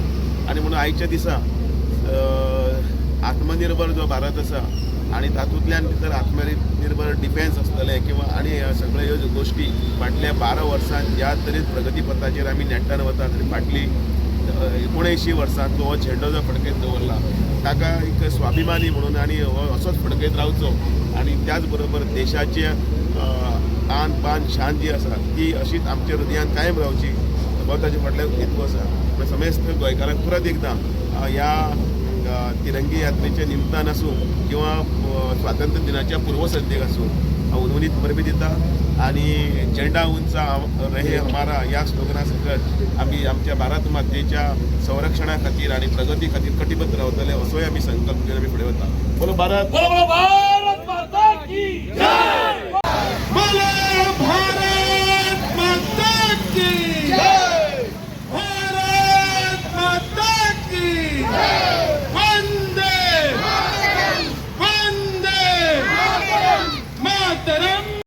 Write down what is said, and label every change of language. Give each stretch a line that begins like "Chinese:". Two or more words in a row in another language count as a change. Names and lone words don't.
Konkani: आणि म्हणून आयच्या दिसा आत्मनिर्भर जो भारत आसा आणि तातूंतल्यान भितर आत्मनिर्भर डिफेन्स आसतलें किंवा आनी सगळ्यो ह्यो गोश्टी फाटल्या 12 वर्सांत ज्या तरेन प्रगतीपथाचेर आमी नेट्टान वतात आनी फाटली 19 वर्सांचो हो झेंडो जो फडकयत दवरला ताका एक स्वाभिमानी म्हणून आनी हो असोच फडकयत रावचो आणि त्याच बरोबर देशाचे आन बान शान जी आसा ती अशीच आमच्या हृदयान कायम रावची हो ताचे फाटल्यान हेतू आसा। समेस्त गोंयकारांक परत एकदां ह्या तिरंगी यात्रेच्या निमतान आसूं किंवा स्वातंत्र्य दिनाच्या पूर्वसंध्येक आसूं हांव उर्वरीत परबी दिता। आणि
Hindi: झेंडा उंचा रहे हमारा
Konkani: या स्लोगना सकट आमी आमच्या भारत मातेच्या संरक्षणा खातीर आणि प्रगती खातीर कटिबद्ध रावतले असोय आमी संकल्प घेवन आमी फुडें वता।
Hindi: बोलो भारत माता की जय, बोलो भारत माता की जय, भारत माता की जय, वंदे वंदे मातरम।